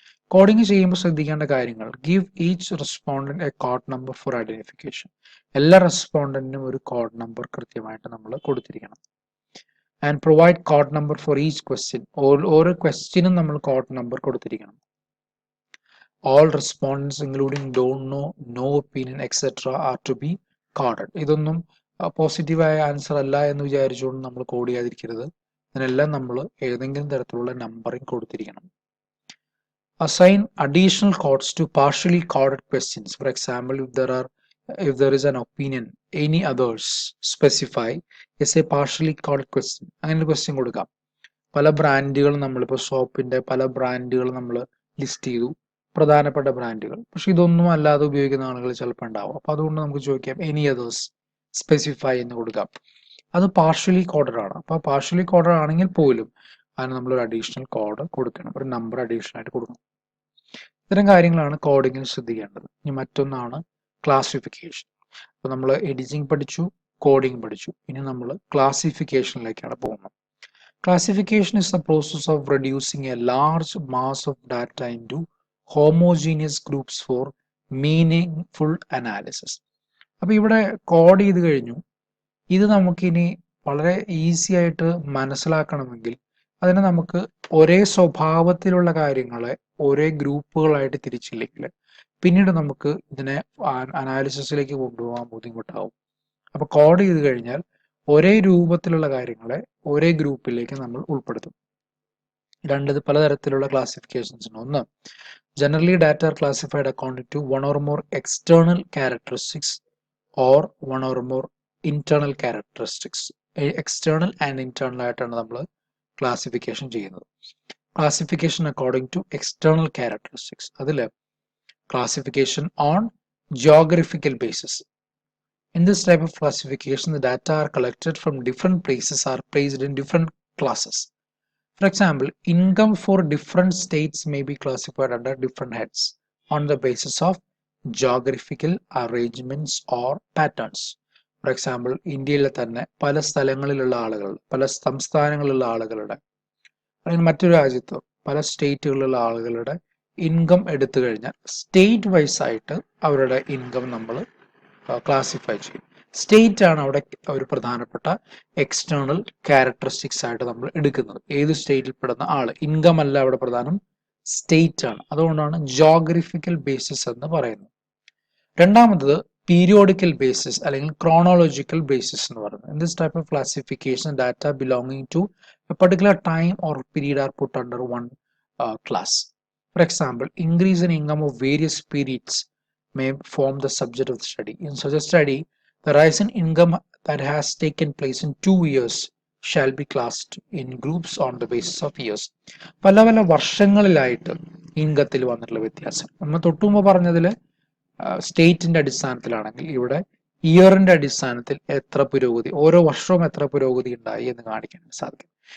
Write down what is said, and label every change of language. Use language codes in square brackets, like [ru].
[ml] Coding ചെയ്യുമ്പോൾ ശ്രദ്ധിക്കേണ്ട കാര്യങ്ങൾ: [en] Give each respondent a code number for identification. [ml] എല്ലാ റെസ്പോണ്ടന്റിനും ഒരു കോഡ് നമ്പർ കൃത്യമായിട്ട് നമ്മൾ കൊടുത്തിരിക്കണം. [en] And provide code number for each question. [ml] ഓരോ ക്വസ്റ്റ്യനും നമ്മൾ code number കൊടുത്തിരിക്കണം. [en] All respondents including don't know, no opinion, etc. are to be coded. [ml] ഇതൊന്നും പോസിറ്റീവായ answer അല്ല എന്ന് വിചാരിച്ചുകൊണ്ട് നമ്മൾ കോഡ് ചെയ്യാതിരിക്കരുത്. ഇതിനെല്ലാം നമ്മൾ ഏതെങ്കിലും തരത്തിലുള്ള numbering കൊടുത്തിരിക്കണം. [en] Assign additional codes to partially coded questions. For example, if there are if there is an opinion any others specify is a partially called question. [ml] അങ്ങനെ ക്വസ്റ്റ്യൻ കൊടുക്കാം. പല ബ്രാൻഡുകൾ നമ്മളിപ്പോൾ സോപ്പിന്റെ പല ബ്രാൻഡുകൾ നമ്മൾ ലിസ്റ്റ് ചെയ്തു, പ്രധാനപ്പെട്ട ബ്രാൻഡുകൾ. പക്ഷെ ഇതൊന്നും അല്ലാതെ ഉപയോഗിക്കുന്ന ആളുകൾ ചിലപ്പോൾ ഉണ്ടാവും. അപ്പൊ അതുകൊണ്ട് നമുക്ക് ചോദിക്കാം [en] any others specify [ml] എന്ന് കൊടുക്കാം. അത് പാർഷ്യലി കോഡഡ് ആണ്. അപ്പൊ പാർഷ്യലി കോഡഡ് ആണെങ്കിൽ പോലും അതിന് നമ്മളൊരു അഡീഷണൽ കോഡ് കൊടുക്കണം, ഒരു നമ്പർ അഡീഷണൽ ആയിട്ട് കൊടുക്കണം. ഇത്തരം കാര്യങ്ങളാണ് കോഡിങ്ങിൽ ശ്രദ്ധിക്കേണ്ടത്. ഇനി മറ്റൊന്നാണ് ക്ലാസിഫിക്കേഷൻ. അപ്പൊ നമ്മൾ എഡിറ്റിംഗ് പഠിച്ചു, കോഡിംഗ് പഠിച്ചു, ഇനി നമ്മൾ ക്ലാസിഫിക്കേഷനിലേക്കാണ് പോകുന്നത്. [en] Classification is the process of reducing a large mass of data into homogeneous groups for meaningful analysis. [ml] അപ്പോൾ ഇവിടെ കോഡ് ചെയ്ത് കഴിഞ്ഞു. ഇത് നമുക്കിനി വളരെ ഈസി ആയിട്ട് മനസ്സിലാക്കണമെങ്കിൽ അതിനെ നമുക്ക് ഒരേ സ്വഭാവത്തിലുള്ള കാര്യങ്ങളെ ഒരേ ഗ്രൂപ്പുകളായിട്ട് തിരിച്ചില്ലെങ്കിൽ പിന്നീട് നമുക്ക് ഇതിനെ അനാലിസിസിലേക്ക് കൊണ്ടുപോകാൻ ബുദ്ധിമുട്ടാവും. അപ്പൊ കോഡ് ചെയ്ത് കഴിഞ്ഞാൽ ഒരേ രൂപത്തിലുള്ള കാര്യങ്ങളെ ഒരേ ഗ്രൂപ്പിലേക്ക് നമ്മൾ ഉൾപ്പെടുത്തും. പലതരത്തിലുള്ള ക്ലാസിഫിക്കേഷൻസ് ഉണ്ട്. ഒന്ന്, [en] Generally data are classified according to one or more external characteristics or one or more internal characteristics. [ml] External and internal ആയിട്ടാണ് നമ്മൾ ക്ലാസിഫിക്കേഷൻ ചെയ്യുന്നത്. [en] Classification according to external characteristics, അതിൽ classification on geographical basis. In this type of classification, the data are collected from different places are placed in different classes. For example, income for different states may be classified under different heads on the basis of geographical arrangements or patterns. [ml] For example, ഇന്ത്യയിലെ തന്നെ പല സ്ഥലങ്ങളിലുള്ള ആളുകൾ, പല സംസ്ഥാനങ്ങളിലുള്ള ആളുകളുടെ, അല്ലെങ്കിൽ മറ്റൊരു രാജ്യത്തോ പല സ്റ്റേറ്റുകളിലുള്ള ആളുകളുടെ ഇൻകം എടുത്തു കഴിഞ്ഞാൽ സ്റ്റേറ്റ് വൈസ് ആയിട്ട് അവരുടെ ഇൻകം നമ്മൾ ക്ലാസിഫൈ ചെയ്യും. സ്റ്റേറ്റ് ആണ് അവിടെ ഒരു പ്രധാനപ്പെട്ട എക്സ്റ്റേണൽ ക്യാരക്ടറിസ്റ്റിക്സ് ആയിട്ട് നമ്മൾ എടുക്കുന്നത്. ഏത് സ്റ്റേറ്റിൽ പെടുന്ന ആള്, ഇൻകം അല്ല അവിടെ പ്രധാനം, സ്റ്റേറ്റ് ആണ്. അതുകൊണ്ടാണ് ജോഗ്രഫിക്കൽ ബേസിസ് എന്ന് പറയുന്നത്. രണ്ടാമത്തത് പീരിയോഡിക്കൽ ബേസിസ് അല്ലെങ്കിൽ ക്രോണോളജിക്കൽ ബേസിസ് എന്ന് പറയുന്നത്. [en] In this type of classification data belonging to a particular time or period are put under one class. For example, increase in income of various periods may form the subject of the study. In such a study, the rise in income that has taken place in 2 years shall be classed in groups on the basis of years. [ml] പല പല വർഷങ്ങളിലായിട്ട് ഇൻകത്തിൽ വന്നിട്ടുള്ള വ്യത്യാസം. നമ്മൾ തൊട്ടുമുമ്പ് പറഞ്ഞതിൽ സ്റ്റേറ്റിന്റെ അടിസ്ഥാനത്തിലാണെങ്കിൽ ഇവിടെ ഇയറിന്റെ അടിസ്ഥാനത്തിൽ എത്ര പുരോഗതി, ഓരോ വർഷവും എത്ര പുരോഗതി ഉണ്ടായി എന്ന് കാണിക്കാൻ സാധിക്കും.